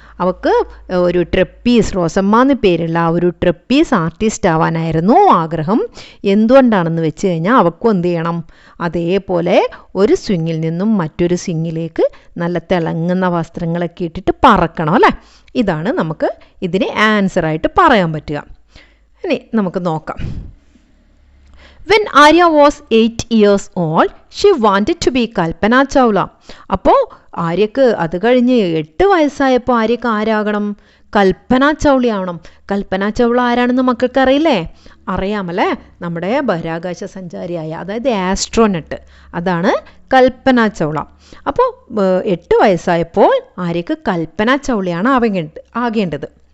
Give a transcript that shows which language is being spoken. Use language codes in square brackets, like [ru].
[ml] അവൾക്ക് ഒരു ട്രപ്പീസ്, റോസമ്മ എന്ന് പേരുള്ള ആ ഒരു ട്രപ്പീസ് ആർട്ടിസ്റ്റ് ആവാനായിരുന്നു ആഗ്രഹം. എന്തുകൊണ്ടാണെന്ന് വെച്ച് കഴിഞ്ഞാൽ അവൾക്കും എന്ത് ചെയ്യണം, അതേപോലെ ഒരു സ്വിങ്ങിൽ നിന്നും മറ്റൊരു സ്വിങ്ങിലേക്ക് നല്ല തിളങ്ങുന്ന വസ്ത്രങ്ങളൊക്കെ ഇട്ടിട്ട് പറക്കണം അല്ലേ? ഇതാണ് നമുക്ക് ഇതിന് ആൻസറായിട്ട് പറയാൻ പറ്റുക. ഇനി നമുക്ക് നോക്കാം. [en] When Arya was 8 years old, she wanted to be Kalpana Chawla. [ml] അപ്പോൾ ആര്യക്ക് അത് കഴിഞ്ഞ് 8 വയസ്സായപ്പോൾ ആര്യക്ക് ആരാകണം? കൽപ്പന ചൗള ആവണം. കൽപ്പന ചൗള ആരാണെന്ന് മക്കൾക്ക് അറിയില്ലേ? അറിയാമല്ലേ? നമ്മുടെ ബഹിരാകാശ സഞ്ചാരിയായ, അതായത് ആസ്ട്രോനട്ട്, അതാണ് കൽപ്പന ചൗള. അപ്പോൾ 8 വയസ്സായപ്പോൾ ആര്യക്ക് കൽപ്പന ചൗളയാണ് ആകേണ്ടത്.